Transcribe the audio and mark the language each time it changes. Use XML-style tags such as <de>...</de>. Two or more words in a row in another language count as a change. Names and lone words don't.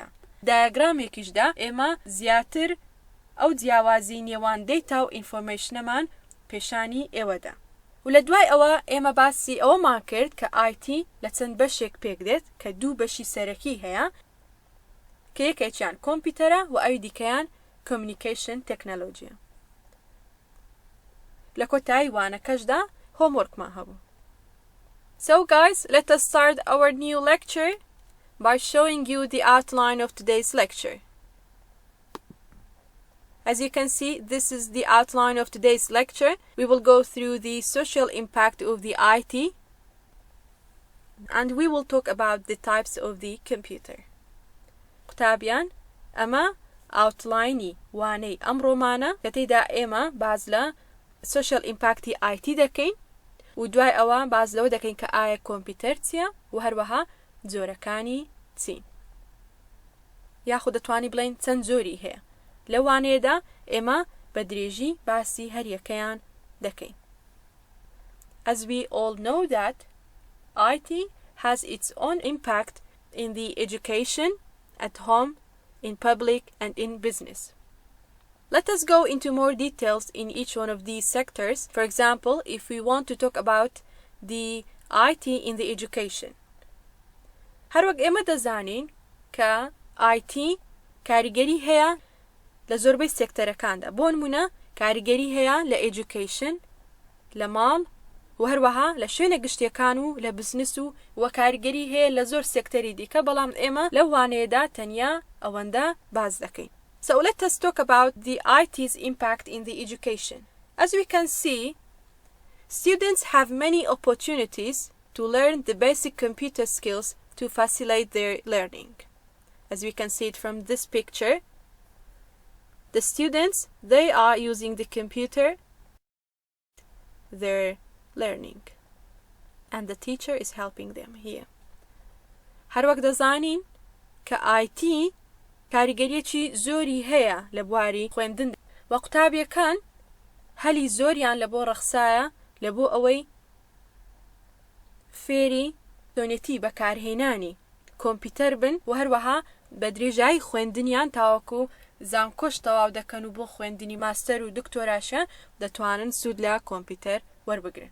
<ckb>دایەگرامێکیشدا ئێمە زیاتر ئەو جیاوازی نێوان دەیتا و ئینفۆرمێشنەمان پیشانی ئێوەدا. و لە دوای ئەوە ئێمە باسی ئەوەمان کرد کە IT لە چەند بەشێک پێک دێت کە دوو بەشی سەرەکی هەیە کە یەکێکیان کۆمپیوتەرە و ئەوی دیکەیان</ckb> <en>communication technology.</en> <ckb>لە کۆتایی وانەکەشدا homeworkمان هەبوو.</ckb> <en>So guys, let us start our new lecture by showing you the outline of today's lecture. As you can see, this is the outline of today's lecture. We will go through the social impact of the IT and we will talk about the types of the computer.</en> <ckb>قوتابیان، ئەمە ئاوتلاینی وانەی ئەمڕۆمانە کە تێیدا ئێمە باز لە</ckb> <en>social impacti IT</en> <ckb>دەکەین و دوای ئەوە باز لەوە دەکەین کە ئایا کۆمپیوتەر چییە و هەروەها جۆرەکانی چین یاخود دەتوانی بڵین چەند جۆری هەیە لەوانەیەدا ئێمە بە درێژی باسی هەر یەکەیان دەکەین.</ckb> <en>As we all know that IT has its own impact in the education, at home, in public, and in business. Let us go into more details in each one of these sectors. For example, if we want to talk about the IT in the education.</en> <ckb>هەر وەک ئێمە دەزانین کە IT کاریگەری هەیە لە زۆربەی سێکتەرەکاندا بۆ نمونە کاریگەری هەیە لە education لە ماڵ و هەروەها لە شوێنە گشتیەکان و لە بزنس و کاریگەری هەیە لە زۆر سێکتەری دیکە بەڵام ئێمە لەو وانەیەدا تەنیا ئەوەندە باز دەکەین.</ckb> <en>So let us talk about the IT's impact in the education. As we can see, students have many opportunities to learn the basic computer skills to facilitate their learning. As we can see it from this picture, the students, they are using the computer, their learning, and the teacher is helping them here.</en> <ckb>هەر وەک دەزانین کە IT کاریگەریەکی زۆری هەیە لە بواری خوێندن و قوتابیەکان هەلی زۆریان لە بۆ ڕەخسایە لە بۆ ئەوەی فێری دۆنێتی بەکارهێنانی کۆمپیوتەر بن و هەروەها بە درێژایی خوێندنیان تاوەکو زانکۆش تەواو دەکەن و بۆ خوێندنی ماستەر و دکتۆراشە دەتوانن سوود لە کۆمپیوتەر وەربگرن.</ckb>